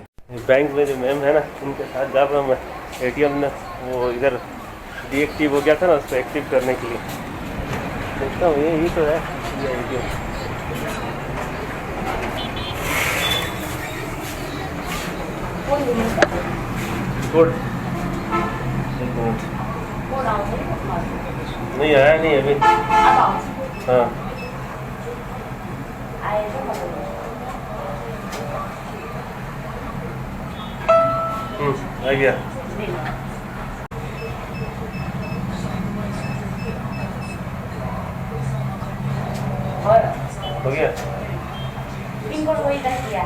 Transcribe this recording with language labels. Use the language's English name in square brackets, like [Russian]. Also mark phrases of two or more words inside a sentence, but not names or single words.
[Hindi] बैंक में जो मैम है ना, उनके साथ जा रहा हूँ मैं। ATM ने वो इधर डीएक्टिव हो गया था ना, उसको एक्टिव करने के लिए देखता हूँ। यही तो है ATM। कोड 1 मिनट। [Nepali] कोड आउँछ नि त्यसमा। [Hindi] नहीं आया नहीं अभी। [Nepali] अब आउँछ। [Hindi] हाँ [Nepali] आएछ तपाईँको। [Hindi] आ गया। [Nepali] दिनु। और [Hindi] हो गया। पिनकोड वही दस दिया।